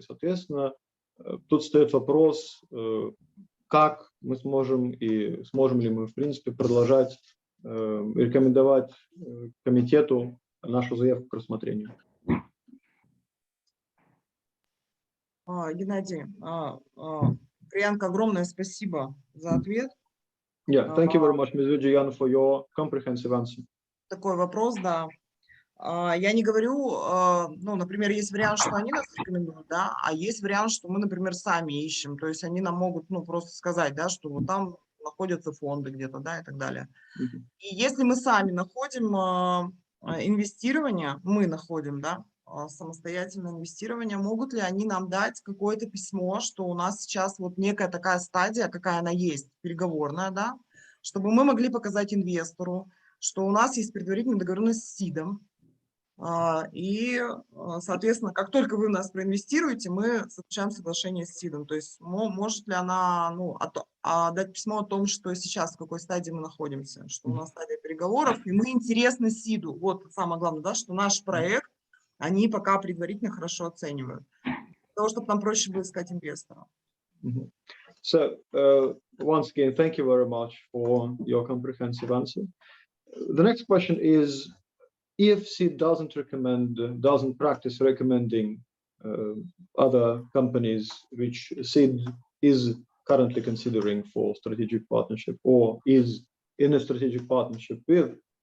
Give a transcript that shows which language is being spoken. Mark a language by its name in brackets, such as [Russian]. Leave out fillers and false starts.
[Russian] Соответственно, тут встает вопрос, как мы сможем и сможем ли мы, в принципе, продолжать рекомендовать комитету нашу заявку к рассмотрению. Геннадий, Приянка, огромное спасибо за ответ. [English] Yeah, thank you very much, Ms. Vijayan, for your comprehensive answer. [Russian] Такой вопрос, да. Я не говорю, ну, например, есть вариант, что они нас рекомендуют, да, а есть вариант, что мы, например, сами ищем. То есть они нам могут, ну, просто сказать, да, что вот там находятся фонды где-то, да, и так далее. И если мы сами находим инвестирование, мы находим, да, самостоятельное инвестирование, могут ли они нам дать какое-то письмо, что у нас сейчас вот некая такая стадия, какая она есть, переговорная, да, чтобы мы могли показать инвестору, что у нас есть предварительная договоренность с СИДом, и, соответственно, как только вы в нас проинвестируете, мы заключаем соглашение с СИДом. То есть может ли она, ну, дать письмо о том, что сейчас, в какой стадии мы находимся, что у нас стадия переговоров, и мы интересны СИДу. Вот самое главное, да, что наш проект они пока предварительно хорошо оценивают, для того, чтобы нам проще было искать инвестора. [English] So, once again, thank you very much for your comprehensive answer. The next question is, if SID doesn't practice recommending other companies which SID is currently considering for strategic partnership or is in a strategic partnership with,